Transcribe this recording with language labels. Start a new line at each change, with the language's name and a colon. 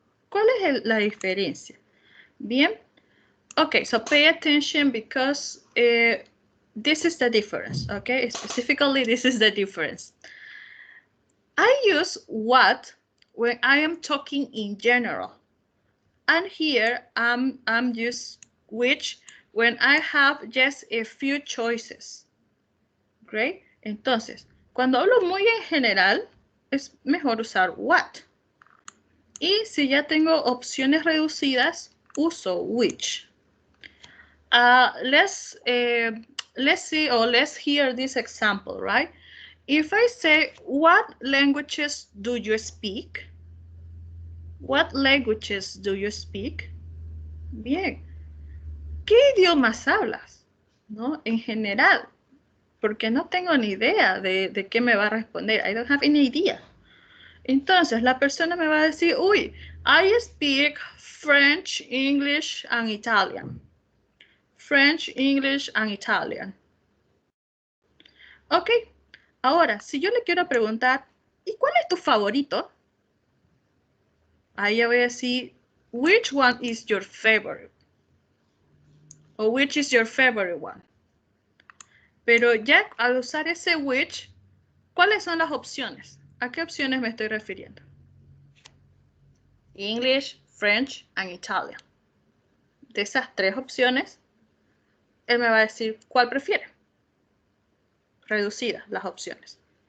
Spanish: ¿Cuál es la diferencia? Bien.
English: Okay, so pay attention because this is the difference, okay? Specifically, this is the difference. I use what when I am talking in general. And here I'm just which when I have just a few choices. Great.
Spanish: Entonces, cuando hablo muy en general, es mejor usar what. Y si ya tengo opciones reducidas, uso which.
English: Let's see or let's hear this example, right? If I say, what languages do you speak? What languages do you speak?
Spanish: Bien. ¿Qué idiomas hablas? ¿No? En general. Porque no tengo ni idea de qué me va a responder.
English: I don't have any idea.
Spanish: Entonces, la persona me va a decir, uy,
English: I speak French, English, and Italian. French, English, and Italian.
Spanish: Ok, ahora, si yo le quiero preguntar, ¿y cuál es tu favorito? Ahí yo voy a decir,
English: which one is your favorite? O which is your favorite one?
Spanish: Pero ya al usar ese which, ¿cuáles son las opciones? ¿A qué opciones me estoy refiriendo?
English: English, French, and Italian.
Spanish: De esas tres opciones, él me va a decir cuál prefiere. Reducidas las opciones.